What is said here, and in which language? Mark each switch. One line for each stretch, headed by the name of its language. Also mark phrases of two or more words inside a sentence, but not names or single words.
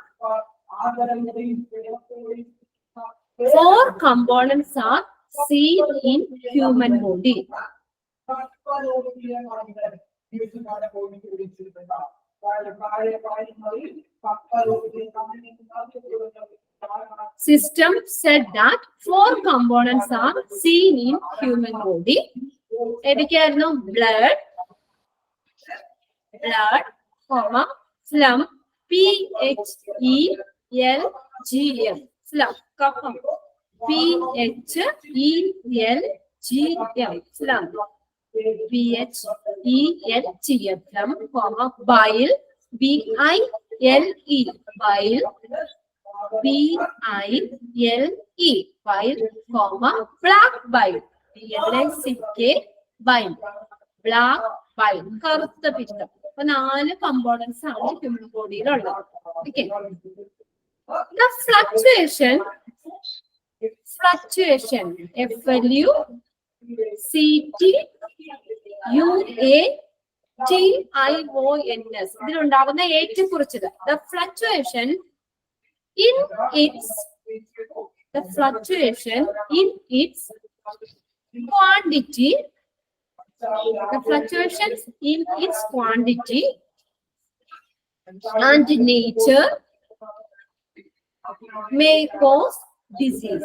English: 4 components are seen in human body. System said that 4 components are seen in human body.
Malayalam: ഏതൊക്കെയായിരുന്നു? ബ്ലഡ്,
English: phlegm, PHELGM, phlegm, കഫം, PHELGM, phlegm, PHELGM, bile, BILE, bile, BILE, bile, black bile, BLACK, bile, black bile,
Malayalam: കറുത്ത പിത്തം. അപ്പൊ 4 കമ്പോണൻസ് ആണ്
English: human body-യിലുള്ളത്.
Malayalam: ഓക്കെ,
English: the fluctuation, FLUCTIONS,
Malayalam: ഇതിലുണ്ടാകുന്ന ഏറ്റക്കുറച്ചിൽ.
English: The fluctuation in its quantity, the fluctuations in its quantity and nature may cause disease.